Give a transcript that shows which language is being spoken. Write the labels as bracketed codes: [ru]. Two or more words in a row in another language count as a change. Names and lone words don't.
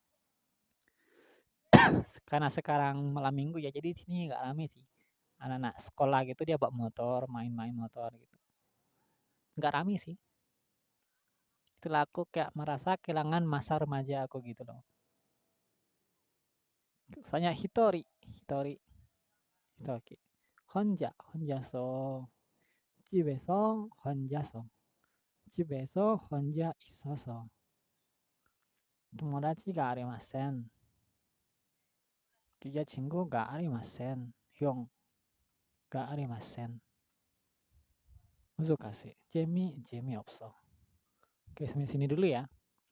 [id] Karena sekarang malam minggu ya, jadi sini nggak rame sih. Anak-anak sekolah gitu dia bawa motor, main-main motor gitu. Nggak rame sih. Itulah aku kayak merasa kehilangan masa remaja aku gitu loh. Soalnya Hitori, Hitori. [ko] 혼자서 집에서 혼자서 집에서 혼자 있어서 [ja] 友達がありません. 여자친구가 ありません. 형が ありません. Musukase. [id] Jamie Jamie 없어. Oke, sampai sini dulu ya.